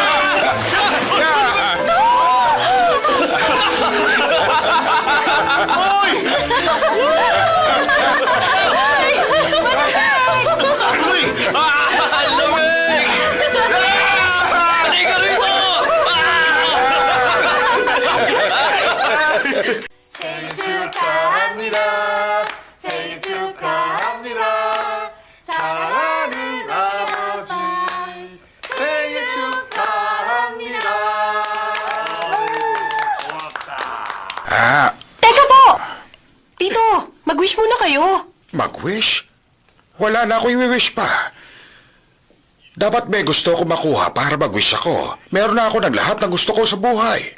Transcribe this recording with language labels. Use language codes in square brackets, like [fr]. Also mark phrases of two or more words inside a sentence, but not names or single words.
[tl] Lamig! Halika rito! [ko] 생일 축하합니다. 생일 축하합니다. 사랑하는 아버지 생일 축하합니다. [tl] Teka po! Tito, mag-wish muna kayo. Mag-wish? Wala na ako i-wish pa. Dapat may gusto ko makuha para mag-wish ako. Meron na ako ng lahat ng gusto ko sa buhay.